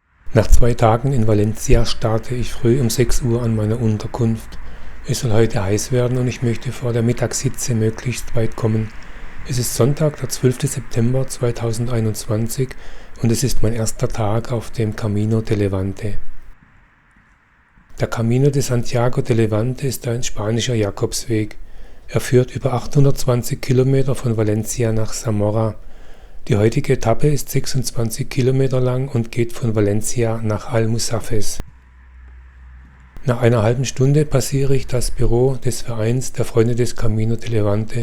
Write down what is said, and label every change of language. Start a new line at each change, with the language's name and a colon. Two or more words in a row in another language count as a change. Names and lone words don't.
German: Nach 2 Tagen in Valencia starte ich früh um 6 Uhr an meiner Unterkunft. Es soll heute heiß werden und ich möchte vor der Mittagshitze möglichst weit kommen. Es ist Sonntag, der 12. September 2021 und es ist mein erster Tag auf dem Camino de Levante. Der Camino de Santiago de Levante ist ein spanischer Jakobsweg. Er führt über 820 Kilometer von Valencia nach Zamora. Die heutige Etappe ist 26 Kilometer lang und geht von Valencia nach Almussafes. Nach einer halben Stunde passiere ich das Büro des Vereins der Freunde des Camino de Levante.